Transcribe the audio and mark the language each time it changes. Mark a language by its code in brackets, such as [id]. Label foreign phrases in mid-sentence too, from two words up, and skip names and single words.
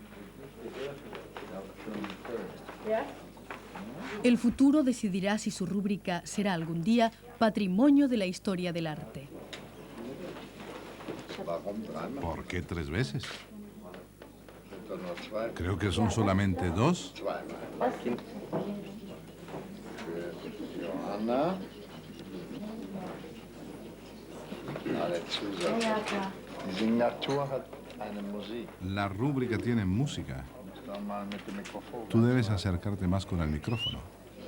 [es] El futuro decidirá si su rúbrica será algún día patrimonio de la historia del arte. ¿Por qué 3 veces? Creo que son solamente 2. Johanna. [de] Die Signatur hat eine Musik. [es] La rúbrica tiene música. Tú debes acercarte más con el micrófono.